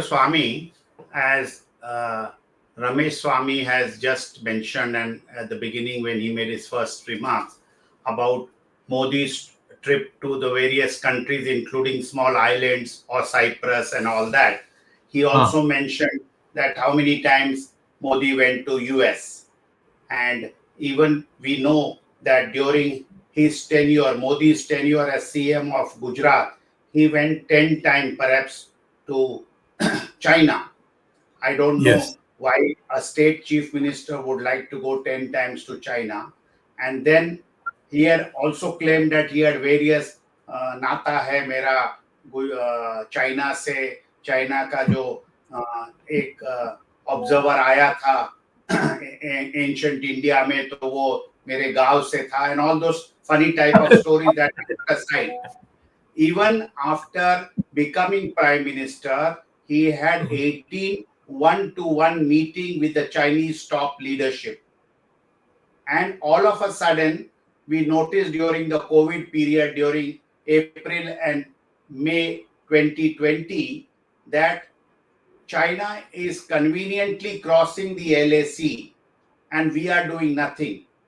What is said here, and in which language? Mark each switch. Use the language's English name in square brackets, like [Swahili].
[English] Swamy, as Ramesh Swamy has just mentioned, and at the beginning when he made his first remarks about Modi's trip to the various countries, including small islands or Cyprus and all that, he also mentioned that how many times Modi went to US. And even we know that during his tenure, Modi's tenure as CM of Gujarat, he went 10 times perhaps to China. I don't Yes. know why a state chief minister would like to go 10 times to China. And then he had also claimed that he had various [Hindi] नाता है मेरा China से, China का जो एक observer आया था ancient India में, तो वो मेरे गांव से था, [English] and all those funny type of stories that aside. Even after becoming prime minister, he had 18 one-to-one meeting with the Chinese top leadership. And all of a sudden, we noticed during the COVID period, during April and May 2020, that China is conveniently crossing the LAC and we are doing nothing.